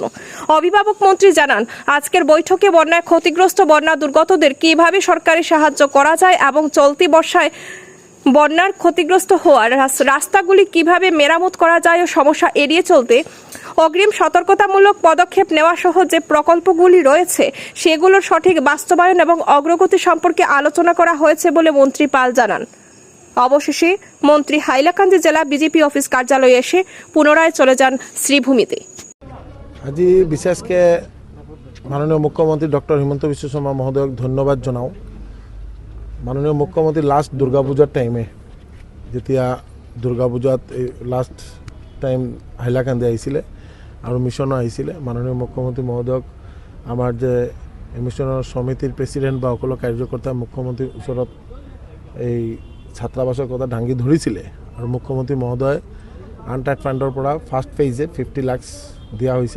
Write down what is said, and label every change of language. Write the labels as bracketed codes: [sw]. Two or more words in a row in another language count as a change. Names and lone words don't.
[bn] অভিভাবক মন্ত্রী জানান, আজকের বৈঠকে বন্যায় ক্ষতিগ্রস্ত বন্যা দুর্গতদের কিভাবে সরকারি সাহায্য করা যায় এবং চলতি বর্ষায় বন্যার ক্ষতিগ্রস্ত হওয়া রাস্তাগুলি কিভাবে মেরামত করা যায় ও সমস্যা এড়িয়ে চলতে অগ্রিম সতর্কতামূলক পদক্ষেপ নেওয়া সহ যে প্রকল্পগুলি রয়েছে সেগুলোর সঠিক বাস্তবায়ন এবং অগ্রগতি সম্পর্কে আলোচনা করা হয়েছে বলে মন্ত্রী পাল জানান। অবশেষে মন্ত্রী হাইলাকান্দি জেলা বিজেপি অফিস কার্যালয়ে এসে পুনরায় চলে যান শ্রীভূমিতে। [as] আজি বিশেষকে মাননীয় মুখ্যমন্ত্রী ডক্টর হিমন্ত বিশ্ব শর্মা মহোদয়ক ধন্যবাদ জনাও। মাননীয় মুখ্যমন্ত্রী লাষ্ট দুর্গা পূজার টাইমে যেতিয়া দুর্গা পূজাত [en] last time [as] হাইলাকান্দি আহিছিলে আৰু মিছনো আহিছিলে, মাননীয় মুখ্যমন্ত্রী মহোদয়ক আমাৰ যে মিছনৰ সমিতিৰ প্ৰেচিডেণ্ট বা সকলো কাৰ্যকৰ্তা মুখ্যমন্ত্ৰীৰ ওচৰত এই ছাত্ৰাবাসৰ কথা দাঙি ধৰিছিলে আৰু মুখ্যমন্ত্ৰী মহোদয় [en] untied fund [as] পৰা [en] first phase [as] 50 লাখ দিয়া হৈছে।